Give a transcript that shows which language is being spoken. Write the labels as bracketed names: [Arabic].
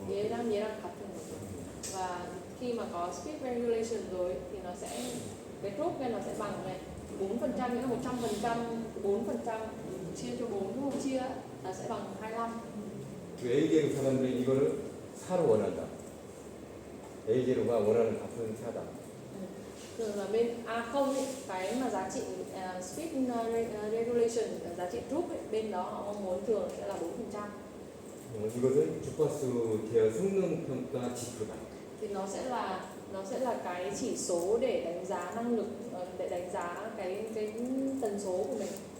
[Vietnamese] làm gì là [Korean] 같은 거죠. [Vietnamese] Và khi mà có speed regulation rồi thì nó sẽ cái group này nó sẽ bằng này 4% nghĩa là 100%, 4% chia cho 4 đúng không? Chia là sẽ bằng 25. [Korean] 그 A제로 사람들이 이거를 4로 원한다. A제로가 원하는 값은 4다. [Vietnamese] Thường là bên A0 ấy, cái mà giá trị speed regulation, giá trị group ấy, bên đó họ mong muốn thường sẽ là 4%. [Korean] 이것은 주파수 계열 성능 평가 지표다. [Vietnamese] Thì nó sẽ là cái chỉ số để đánh giá năng lực, để đánh giá cái tần số của mình.